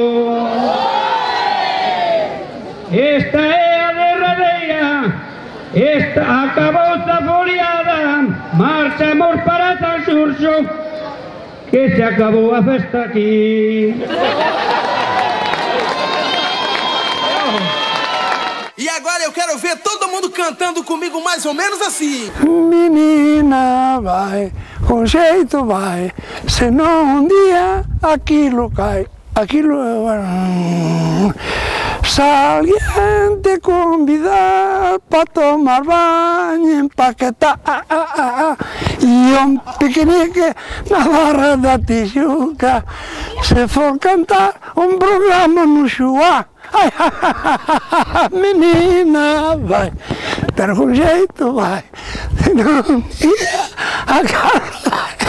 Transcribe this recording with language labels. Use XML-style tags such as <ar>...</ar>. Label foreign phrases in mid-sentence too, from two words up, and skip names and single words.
<gl>Esta é a derradeira, esta acabou a foliada, marchamos para Sanxurxo, que se acabou a festa aquí.</gl> <pt>E agora eu quero ver todo mundo cantando comigo mais ou menos assim. Menina, vai, com jeito vai, senão um dia aquilo cai. Aquilo se alguém te convidar para tomar banho, empaquetar e um piquenique na Barra da Tijuca, se for cantar um programa no Chuá, menina vai, pero com jeito vai, senão um dia aquilo.</pt>